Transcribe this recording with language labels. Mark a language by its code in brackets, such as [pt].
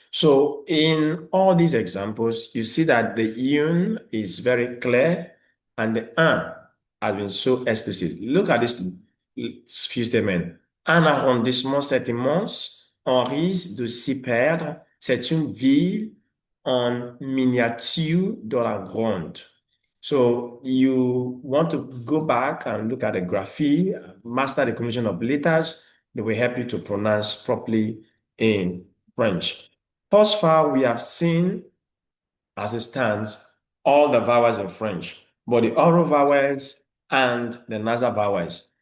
[en] So in all these examples, you see that the une is very clear and the un has been so explicit. Look at this few statements. [fr] Un arrondissement, c'est immense. On risque de s'y perdre. C'est une ville en miniature de la grande. [en] So you want to go back and look at the grapheme, master the combination of letters. They will help you to pronounce properly in French. Thus far, we have seen, as it stands, all the vowels in French, but the oral vowels and the nasal vowels.